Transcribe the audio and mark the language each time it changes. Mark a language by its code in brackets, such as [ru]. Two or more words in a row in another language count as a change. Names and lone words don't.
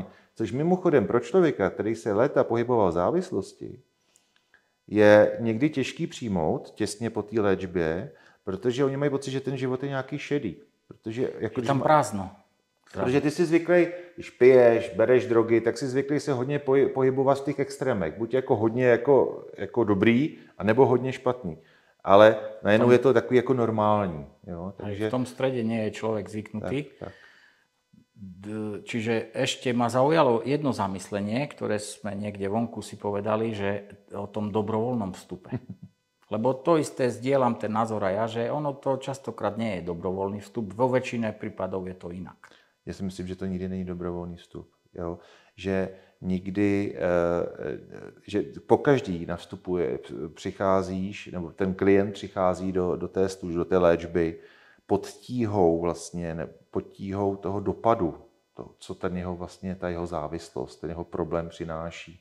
[cs] Což mimochodem pro člověka, který se léta pohyboval v závislosti, je někdy těžký přijmout těsně po té léčbě, protože oni mají pocit, že ten život je nějaký šedý. Protože, jako, je tam prázdno. Protože ty jsi zvyklý, když piješ, bereš drogy, tak jsi zvyklý se hodně pohybovat v těch extrémech. Buď jako hodně jako dobrý, anebo hodně špatný. ale najednou je to takový jako normální. Jo? [sk] Takže v tom strede nie je človek zvyknutý. Tak. Čiže ešte ma zaujalo jedno zamyslenie, ktoré sme niekde vonku si povedali, že o tom dobrovoľnom vstupe. Lebo to isté zdieľam ten názor aj ja, že ono to častokrát nie je dobrovoľný vstup. Vo väčšine prípadov je to inak. [cs] Já si myslím, že to nikdy není dobrovolný vstup. Jo? Že nikdy, že pokaždý na vstupu přicházíš, nebo ten klient přichází do té služby, do té léčby pod tíhou vlastně, pod tíhou toho dopadu, to, co ten jeho vlastně, ta jeho závislost, ten jeho problém přináší.